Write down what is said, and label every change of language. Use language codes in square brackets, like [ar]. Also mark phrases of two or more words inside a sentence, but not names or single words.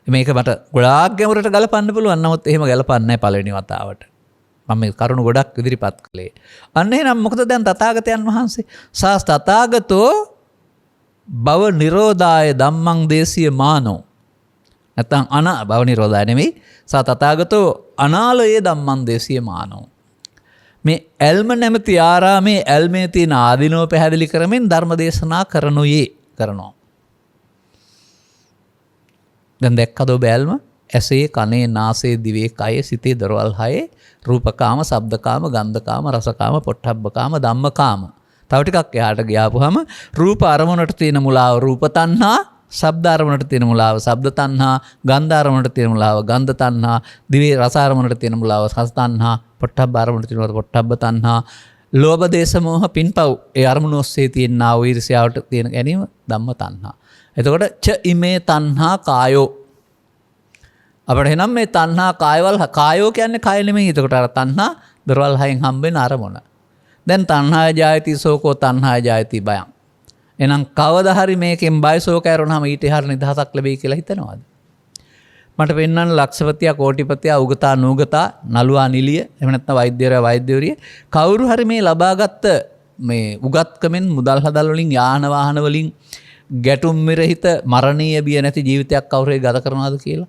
[si] මේක මට ගොඩාක් ගැඹුරට ගලපන්න පුළුවන්. නමුත් එහෙම ගලපන්නේ නැහැ පළවෙනි වතාවට. මම මේ කරුණු ගොඩක් ඉදිරිපත් කළේ. අන්න එහෙනම් මොකද දැන් තථාගතයන් වහන්සේ [pi] සාස් තථාගතෝ භව නිරෝධාය ධම්මං දේශීය මානෝ. [si] නැත්නම් [pi] භව නිරෝධාය [si] නෙමෙයි. [pi] සා තථාගතෝ අනාලයේ ධම්මං දේශීය මානෝ. [si] මේ ඇල්ම නැමැති ආරාමේ ඇල්මේ තියෙන ආදීනව පැහැදිලි කරමින් ධර්ම දේශනා කරනවා. දැන් දැක්කද ඔබ ඇල්ම? ඇසේ, කනේ, නාසයේ, දිවේ, කයේ, සිතේ දොරවල් හයේ රූපකාම, ශබ්දකාම, ගන්ධකාම, රසකාම, පොට්ටබ්බකාම, ධම්මකාම. තව ටිකක් එහාට ගියාපුවාම රූප අරමුණට තියෙන මුලාව රූප තණ්හා, ශබ්ද අරමුණට තියෙන මුලාව ශබ්ද තණ්හා, ගන්ධ අරමුණට තියෙන මුලාව ගන්ධ තණ්හා, දිවේ රස අරමුණට තියෙන මුලාව රස තණ්හා, පොට්ටබ්බ අරමුණට තියෙන පොට්ටබ්බ තණ්හා, ලෝභ දේශ මොහ පින්පව් ඒ අරමුණ ඔස්සේ තියෙන ආ ඊර්ෂ්‍යාවට තියෙන ගැනීම ධම්ම තණ්හා. [pi] එතකොට ච ඉමේ තණ්හා කායෝ. [si] අපිට එනම් මේ තණ්හා කායවල කායෝ කියන්නේ කය නෙමෙයි. එතකොට අර තණ්හා දරවල් හයෙන් හම්බෙන අරමුණ. දැන් [pi] තණ්හාය ජායති සෝකෝ තණ්හාය ජායති බයං. [si] එහෙනම් කවදා හරි මේකෙන් බය සෝක ඇරුණාම ඊට එහාට නිදහසක් ලැබෙයි කියලා හිතනවාද? මට පෙන්වන්න ලක්ෂපතියා, කෝටිපතියා, උගතා, නූගතා, නළුවා, නිලිය, එහෙම නැත්නම් වෛද්‍යවරයා, වෛද්‍යවරිය කවුරු හරි මේ ලබාගත් මේ උගත්කමෙන් මුදල් හදල් වලින්, යාන වාහන වලින් ගැටුම් මිරහිත මරණීය බිය නැති ජීවිතයක් කවුරු හරි ගත කරනවාද කියලා?